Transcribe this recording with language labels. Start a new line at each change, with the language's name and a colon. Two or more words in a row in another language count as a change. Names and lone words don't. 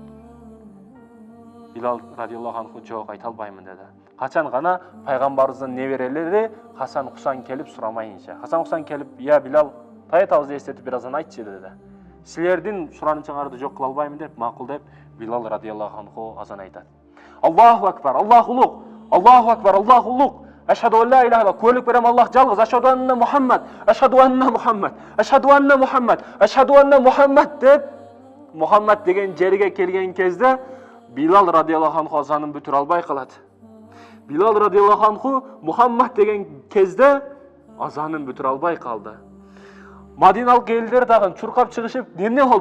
Kyrgyz: Билал
Arabic: رضي الله عنه
Kyrgyz: "Жок, айта албаймын" деди. Качан гана пайгамбарыбыздын неберелери Хасан Хусан келип сурамайынча. Хасан Хусан келип, "Я Билал, таятабызды эстетип бир азан айтчы" деди. "Силердин суранычыңарды жок кыла албаймын" деп, макул деп Билал
Arabic: رضي الله عنه
Kyrgyz: азан айтат.
Arabic: "الله أكبر,
Kyrgyz: Аллаху улуг,
Arabic: الله أكبر,
Kyrgyz: Аллаху улуг.
Arabic: أشهد أن لا إله إلا الله,
Kyrgyz: куәлік берем Аллах жалгыз,
Arabic: أشهد أن محمدا, أشهد أن محمدا, أشهد أن محمدا, أشهد أن محمدا"
Kyrgyz: деп Мухаммад деген жерге келген кезде Билал
Arabic: رضي الله عنه
Kyrgyz: азанын бүтүрө албай калат. Билал
Arabic: رضي الله عنه
Kyrgyz: Мухаммад деген кезде азанын бүтүрө албай калды. Мадиналык элдер дагы чуркап чыгышып, "Эмне болду?